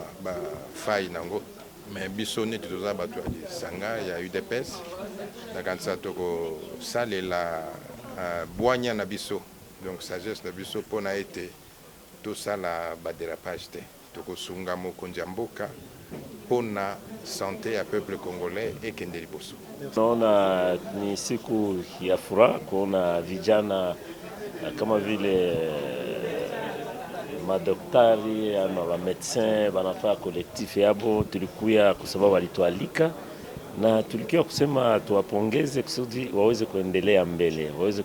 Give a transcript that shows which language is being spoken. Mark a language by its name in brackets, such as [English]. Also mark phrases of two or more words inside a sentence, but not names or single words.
[Lingala] ba faille nango mais biso neti toza bato ya sanga ya UDPS na kanisa toko salela bwanya na biso [French] donc sagesse [Lingala] na biso pona ete tosala badérapage te tokosunga mokonzi ya mboka pona santé ya [French] peuple congolais [Lingala] ekende liboso. [Swahili] Naona ni siku ya furaha kuona vijana kama vile madaktari ama wa medecin wanafaa collectif yabo, tulikuya kwa sababu walitualika na tulikiwa kusema tuwapongeze kusudi waweze kuendelea mbele, waweze